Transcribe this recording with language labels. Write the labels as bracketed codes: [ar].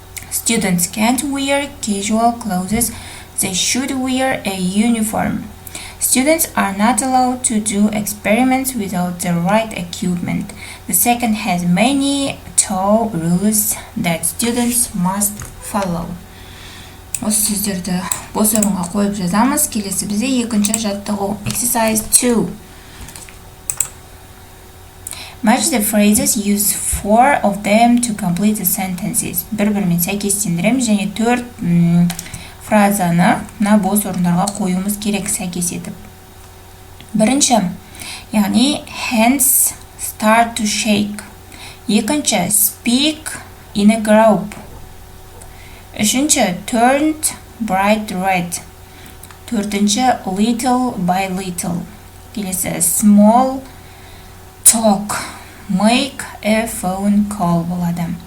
[en] Students can't wear casual clothes. They should wear a uniform. Students are not allowed to do experiments without the right equipment. The second has many tough rules that students must follow. [kk] Осы сөздерді бос орынға қойып жазамыз. Келесі бізде екінші жаттығу. [en] Exercise 2. Match the phrases, use 4 of them to complete the sentences. [kk] Бір-бірімен сәйкестендіреміз және 4 фразаны мына бос орындарға қоюымыз керек сәйкес етіп. Бірінші, яғни [en] hands start to shake. [kk] Екінші, [en] speak in a group. [kk] Үшінші, [en] turned bright red. [kk] Төртінші, [en] little by little. [kk] Келесі, [en] small talk, make a phone call [kk] болады.